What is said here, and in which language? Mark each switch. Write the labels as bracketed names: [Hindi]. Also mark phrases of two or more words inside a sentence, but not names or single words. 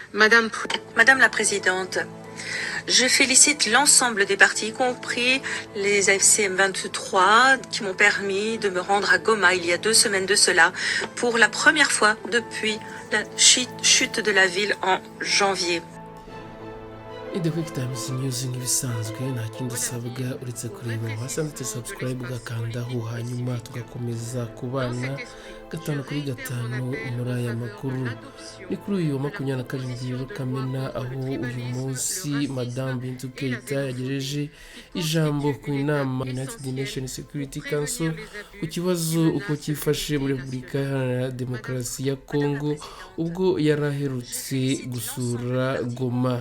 [French] Madame la Présidente, je félicite l'ensemble des partis, y compris les AFC M23, qui m'ont permis de me rendre à Goma il y a 2 semaines de cela, pour la première fois depuis la chute de la ville en janvier. [Kinyarwanda] The QuickTimes News nk'ibisanzwe nta kindi usabwa uretse kureba hasi handitse subscribe ugakandaho hanyuma tugakomeza kubana gatanu kuri gatanu muri aya makuru. Ni kuri uyu wa 27 Kamena aho uyu munsi Madame Bintou Keita yagejeje ijambo ku nama United Nations Security Council ku kibazo uko cyifashe muri Repubulika Iharanira Demokarasi ya Congo ubwo yaraherutse gusura Goma.